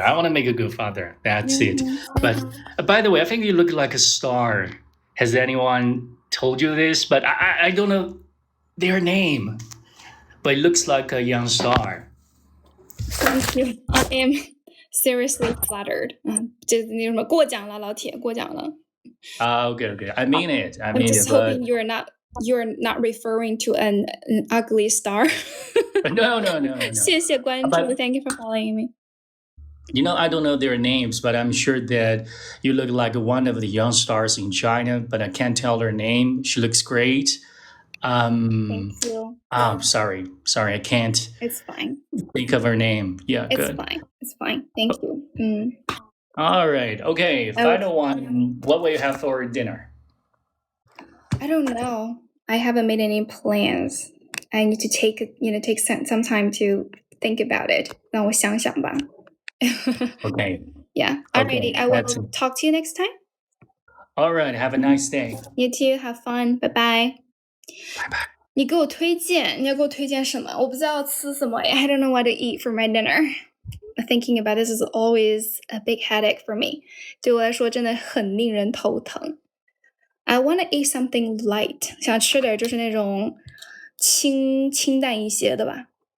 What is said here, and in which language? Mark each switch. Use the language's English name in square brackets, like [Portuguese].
[English] I want to make a good father. That's it. But by the way, I think you look like a star. Has anyone told you this? But I don't know their name. But it looks like a young star. Thank you. I am seriously flattered. [Chinese] 就是那什么过奖了，老铁，过奖了。 [English] Okay. I mean it. I'm just hoping you're not referring to an ugly star. No. [Chinese] 谢谢关注. [English] Thank you for following me. I don't know their names, but I'm sure that you look like one of the young stars in China, but I can't tell her name. She looks great. Thank you. Oh, sorry, I can't. It's fine. Think of her name. Yeah, good. It's fine. Thank you. All right. Okay. Final one. What will you have for dinner? I don't know. I haven't made any plans. I need to take some time to think about it. [Chinese] 让我想想吧. [English] Okay. Yeah. Alrighty. I will talk to you next time. All right. Have a nice day. You too. Have fun. Bye bye. Bye bye. [Chinese] 你给我推荐，你要给我推荐什么？我不知道吃什么。 [English] I don't know what to eat for my dinner. Thinking about this is always a big headache for me. [Chinese] 对我来说真的很令人头疼。 [English] I want to eat something light. [Chinese] 想吃点就是那种清淡一些的吧。